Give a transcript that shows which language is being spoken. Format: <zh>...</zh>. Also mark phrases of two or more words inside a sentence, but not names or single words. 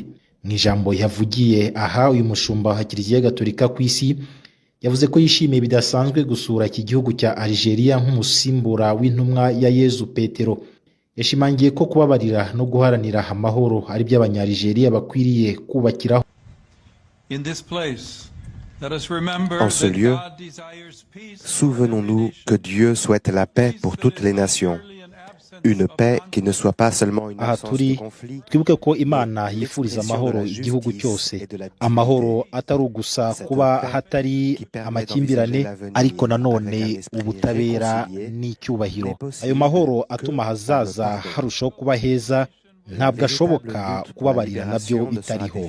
<rw>Mu ijambo yavugiye aha, uyu mushumba wa Kiliziya Gatolika ku isi yavuze ko yishimiye bidasanzwe gusura iki gihugu cya Algeria nk'umusimbura w'intumwa ya Yezu Petero. Yashimangiye ko kubabarira no guharanira amahoro ari by'abanya-Algeria bakwiriye kubakiraho.</rw> <fr>En ce lieu, souvenons-nous que Dieu souhaite la paix pour toutes les nations. Une paix qui ne soit pas seulement une absence de conflit.</fr> <rw>Twibuke ko Imana yifuriza amahoro igihugu cyose. Amahoro atari gusa kuba hatari amakimbirane, ariko nanone ubutabera n'icyubahiro. Ayo mahoro atuma hazaza harushaho kuba heza, ntabwo ashoboka kubabarira nabyo bitariho.</rw>